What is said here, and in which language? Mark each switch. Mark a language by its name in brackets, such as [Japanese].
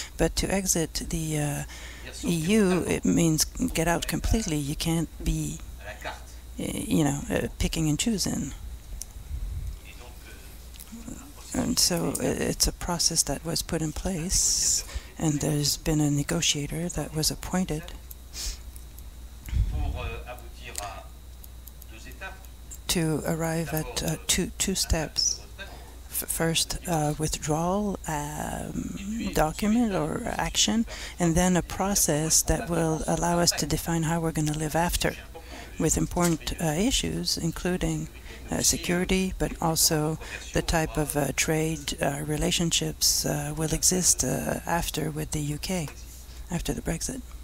[English] But to exit the EU, it means get out completely. You can't be, [French] à la carte. [English] picking and choosing. [French] Et donc, [English] And so it's a process that was put in place, and there's been a negotiator that was appointed [French] pour aboutir à deux étapes. [English] to arrive at two steps. First, withdrawal document or action, and then a process that will allow us to define how we're going to live after, with important issues, including security, but also the type of trade relationships will exist after with the UK, after the Brexit.